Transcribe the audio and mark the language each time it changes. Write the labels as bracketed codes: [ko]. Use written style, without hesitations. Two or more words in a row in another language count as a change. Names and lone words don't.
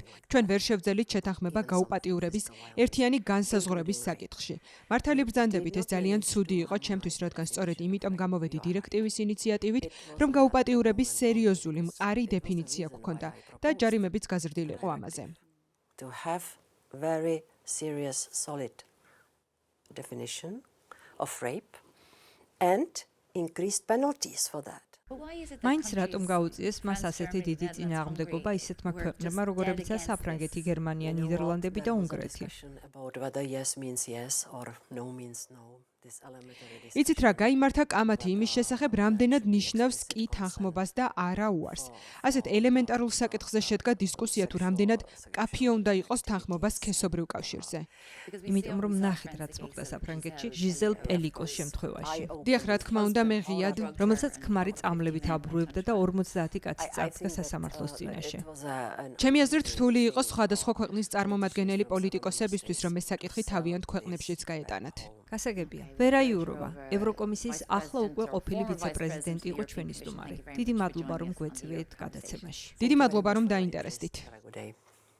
[ka] ჩვენ ვერ შევძელით შეთანხმება გაუპატიურების ერთიანი განსაზღვრების საკითხში. მართალი ბრძანდებით ეს ძალიან ცუდი იყო ჩემთვის, რადგან სწორედ იმიტომ გამოვედი დირექტივის ინიციატივით, რომ გაუპატიურების სერიოზული მყარი დეფინიცია გვქონდა და ჯარიმებიც გაზრდილიყო ამაზე. [en] to have very serious solid definition of rape and increased penalties for that. [ka] მაინც რატომ გაუწიეს მას ასეთი დიდი წინააღმდეგობა ისეთმა ქვეყნებმა, როგორებიცაა საფრანგეთი, გერმანია, ნიდერლანდები და უნგრეთი? [en] About whether yes means yes or no means no. This element already. [ka] იცით რა, გაიმართა კამათი იმის შესახებ, რამდენად ნიშნავს კი თანხმობას და არა უარს. ასეთ ელემენტარულ საკითხზე შედგა დისკუსია თუ რამდენად კაფიო უნდა იყოს თანხმობა სქესობრივ კავშირზე. იმიტომ რომ ნახეთ რაც მოხდა საფრანგეთში ჟიზელ პელიკოს შემთხვევაში, დიახ, რა თქმა უნდა, მე ღიად რომელსაც ქმარი წამლებით აბრუებდა და 50 კაცი წავდგა სასამართლოს წინაშე. ჩემი აზრით რთული იყო სხვადასხვა ქვეყნის წარმომადგენელი პოლიტიკოსებისთვის, რომ ეს საკითხი თავიანთ ქვეყნებშიც გაეტანათ. გასაგებია, ვერა იუროვა, ევროკომისიის ახლა უკვე ყოფილი ვიცე-პრეზიდენტი იყო ჩვენი სტუმარი. დიდი მადლობა რომ გვეწვიეთ გადაცემაში. დიდი მადლობა რომ დაინტერესდით. [en] Have a good day.